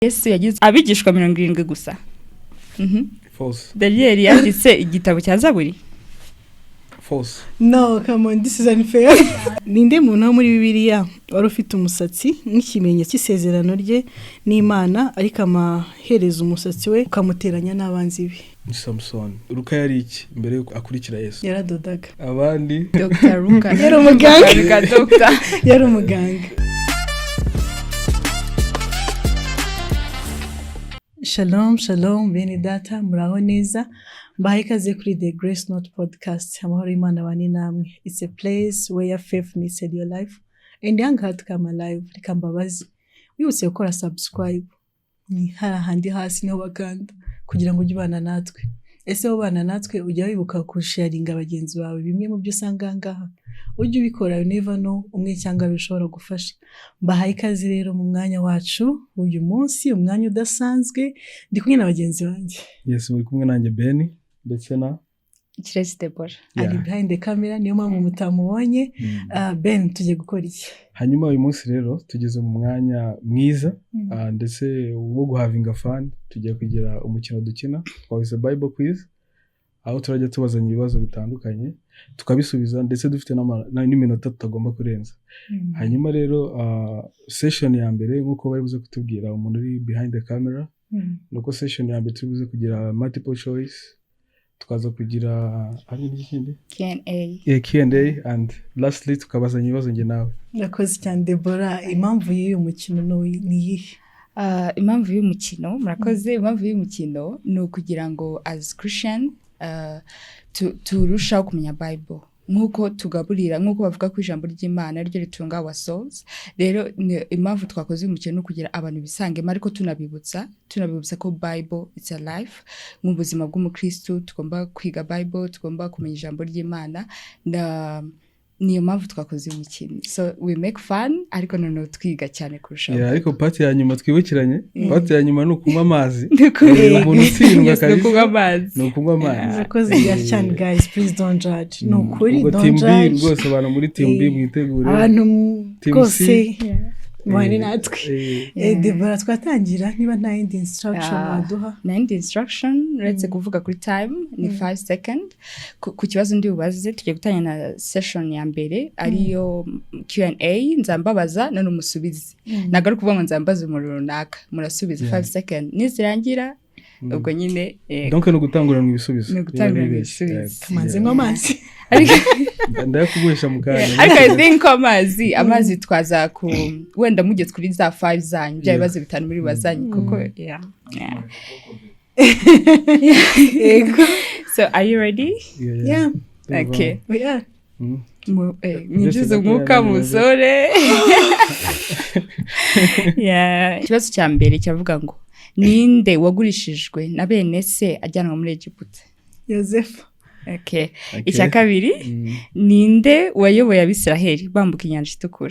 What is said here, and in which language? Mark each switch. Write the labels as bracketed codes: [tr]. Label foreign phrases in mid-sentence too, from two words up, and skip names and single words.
[rw] Yesu yagize abigishwa 70 gusa. [en] False. [rw] Daniel yanditse igitabo cya Zaburi. [en] False. No, come on, this is unfair. [rw] Ninde muntu wo muri Bibiliya wari ufite umusatsi nk'ikimenyetso cy'isezerano rye n'Imana ariko amahereza umusatsi we ukamuteranya n'abanzi be? Samson. Luka yari iki mbere yo akurikira Yesu? Yaradodaga. Abandi Dr. Luka. Yari umuganga. Yari umuganga. Shalom, shalom, bene data, muraho neza. Mbahaye ikaze kuri The Grace Note Podcast. Amahoro y'Imana bane namwe. [en] It's a place where your faith meets your life. And young heart come alive. [rw] Reka mbabazi. Wibutse gukora subscribe. Ni hahandi hasi niho bakanda kugira ngo ujye ubana natwe. Ese ubana natwe ujya wibuka kusharinga abagenzi bawe bimwe mu byo usanga ngaha. Ujye ubikora, [en] you never know, [rw] umwe cyangwa bishobora gufasha. Mbahaye ikaze rero mu mwanya wacu uyu munsi, umwanya udasanzwe, ndi kumwe n'abagenzi banjye. Yes, muri kumwe nanjye Ben ndetse na Kirezi Deborah. [en] Ari behind the camera, [rw] niyo mpamvu mutamubonye. Ben, tujye gukora iki? Hanyuma uyu munsi rero tugeze mu mwanya mwiza ndetse wo guhavinga fun. Tugiye kugira umukino dukina wise [en] Bible quiz, [rw] aho turajya tubazanya ibibazo bitandukanye tukabisubiza ndetse dufite n'iminota tutagomba kurenza. Hanyuma rero session ya mbere nkuko bari buze kutubwira umuntu uri [en] behind the camera, [rw] nuko session ya mbere tubuze kugira [en] multiple choice, [rw] tukaza kugira n'ikindi [en] Q&A and lastly [rw] tukabazanya ibibazo nge nawe. Nakoze cyane Deborah, impamvu y'uyu mukino ni iyihe? Impamvu y'umukino, murakoze. Impamvu y'umukino ni ukugira ngo [en] as Christian [rw] turushaho kumenya Bible, nkuko tugaburira, nkuko bavuga ko ijambo ry'Imana ryo ritunga [en] our souls. [rw] Rero impamvu twakoze umukino no kugira abantu bisangemo, ariko tunabibutsa ko [en] Bible it's a life. [rw] Mu buzima bw'umukristo tugomba kwiga Bible, tugomba kumenya ijambo ry'Imana, niyo mpamvu twakoze umukino. [en] So we make fun, [rw] ariko noneho twiga cyane kurushaho. Yeah, ariko pati ya nyuma twibukiranye, pati ya nyuma ni ukunywa amazi. Umuntu utsindwa kabisa. Ni ukunywa amazi. Nakoze cyane [en] guys, please don't judge. [rw] No kuri, [en] don't judge. [rw] Team B rwose abantu muri team B mwitegure. Abantu rwose mwari natwe. Deborah, twatangira niba nta yindi instruction waduha? Na yindi instruction, let's kuvuga kuri time ni 5 seconds. Ku kibazo ndi ubaze tugiye gutanya na session ya mbere ariyo Q&A, nzambabaza none umusubizi. Nagaruka kuvuga ngo nzambaza umuntu runaka, murasubiza 5 seconds. Nizirangira ubwo nyine donc no gutangurana ibisubizo. No gutangurana ibisubizo. Kamanze amazi. Ndakugurisha mukanya. Ariko [en] I think [rw] amazi twaza ku wenda mugeze kuri za 5 zanyu bya bibazo bitanu muri bazanyu kuko yeah. [en] So are you ready? Yeah. Okay. We are. [rw] Mwinjiza umwuka musore. [en] Yeah. [rw] Ikibazo cya mbere cyavuga ngo ninde wagurishijwe na bene se ajyanwa muri Egiputa? Yosefu. [en] Okay. [rw] Icya kabiri, ninde wayoboye Abisiraheli bambuka inyanja itukura?